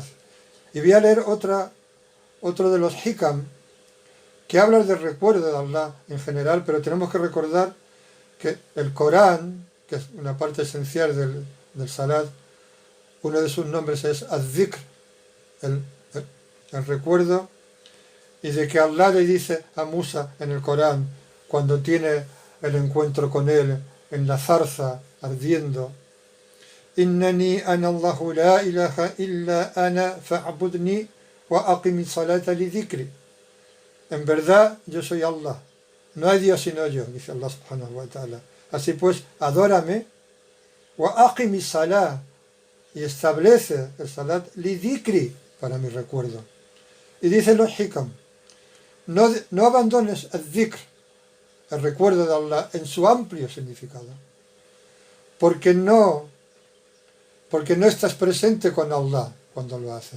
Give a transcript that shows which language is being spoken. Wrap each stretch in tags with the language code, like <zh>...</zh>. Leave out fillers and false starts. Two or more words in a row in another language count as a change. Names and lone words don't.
<es>Y voy a leer otro de los hikam que habla del recuerdo de Allah en general, pero tenemos que recordar que el Corán, que es una parte esencial del salat, uno de sus nombres es az-zikr, el recuerdo, y de que Allah le dice a Musa en el Corán, cuando tiene el encuentro con él en la zarza ardiendo:</es> <ar>إنني أنا الله لا إله إلا أنا فاعبدني وأقم الصلاة لذكري.</ar> <es>En verdad yo soy Allah, no hay Dios sino yo, dice</es> <ar>الله سبحانه وتعالى.</ar> <es>Así pues, adórame,</es> <ar>وأقم الصلاة,</ar> <es>y establece el</es> <ar>الصلاة لذكري,</ar> <es>para mi recuerdo. Y dice los hikam, no abandones el dhikr, el recuerdo de Allah, en su amplio significado, porque no estás presente con Allah cuando lo haces.</es>